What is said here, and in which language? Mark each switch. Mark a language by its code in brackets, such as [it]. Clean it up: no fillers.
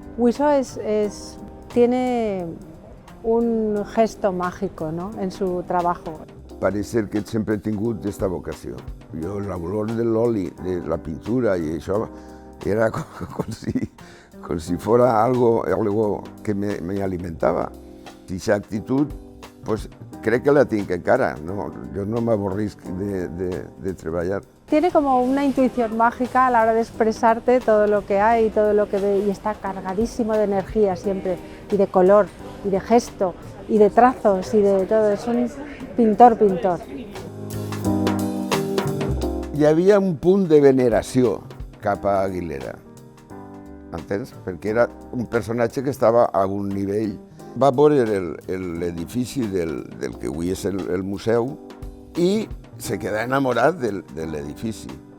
[es] Huiso tiene un gesto mágico, ¿no?, en su trabajo. [ca] Parece que sempre he tingut aquesta vocació. Jo, l'olor de l'oli, de la pintura i això, era com si [es] fuera algo que me [ca] alimentava. I aquesta actitud, pues, crec que la tinc encara. No, jo no m'avorrisc de treballar. [es] Tiene como una intuición mágica a la hora de expresarte todo lo que hay, todo lo que ve, y está cargadísimo de energía siempre, y de color, y de gesto, y de trazos, y de todo. Es un pintor. [ca] Hi havia un punt de veneració cap a Aguilera, entens? Perquè era un personatge que estava a un nivell. Va veure l'edifici del que avui és el museu i se queda enamorat de l'edifici.